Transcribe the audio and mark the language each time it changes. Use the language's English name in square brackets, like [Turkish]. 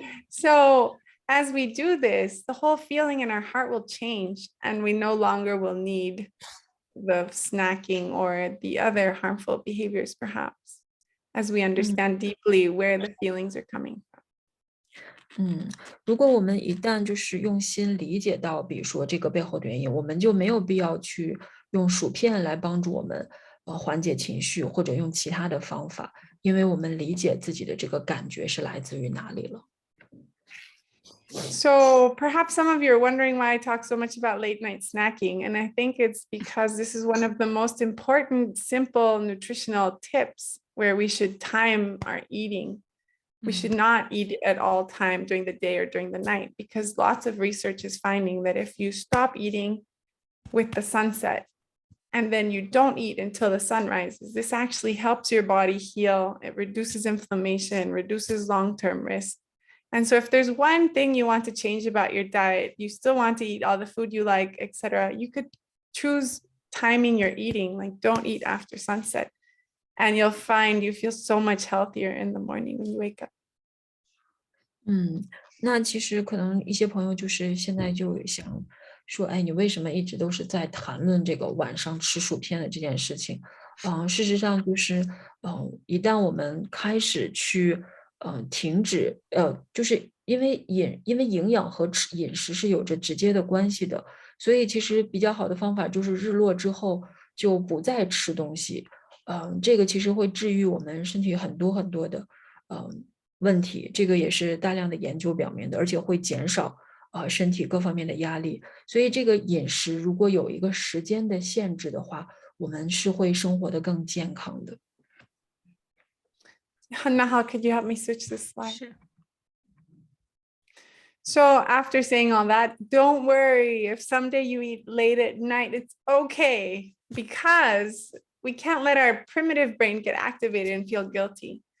[English] So as we do this, the whole feeling in our heart will change and we no longer will need the snacking or the other harmful behaviors, perhaps, as we understand deeply where the feelings are coming from. [Chinese] 如果我们一旦就是用心理解到，比如说这个背后的原因，我们就没有必要去用薯片来帮助我们缓解情绪，或者用其他的方法，因为我们理解自己的这个感觉是来自于哪里了。 [English] So perhaps some of you are wondering why I talk so much about late night snacking. And I think it's because this is one of the most important, simple nutritional tips where we should time our eating. We should not eat at all time during the day or during the night, because lots of research is finding that if you stop eating with the sunset and then you don't eat until the sun rises, this actually helps your body heal. It reduces inflammation, reduces long-term risk. And so if there's one thing you want to change about your diet, you still want to eat all the food you like, etc., you could choose timing your eating, like don't eat after sunset. And you'll find you feel so much healthier in the morning when you wake up. [Chinese] 那其实可能一些朋友就是现在就想说，哎，你为什么一直都是在谈论这个晚上吃薯片的这件事情？事实上就是，一旦我们开始去，停止，就是因为营养和饮食是有着直接的关系的，所以其实比较好的方法就是日落之后就不再吃东西，这个其实会治愈我们身体很多很多的，问题，这个也是大量的研究表明的，而且会减少，身体各方面的压力。所以这个饮食如果有一个时间的限制的话，我们是会生活得更健康的。 [English] Nahal, could you help me switch this slide? Sure. So after saying all that, don't worry if someday you eat late at night, it's okay, because we can't let our primitive brain get activated and feel guilty.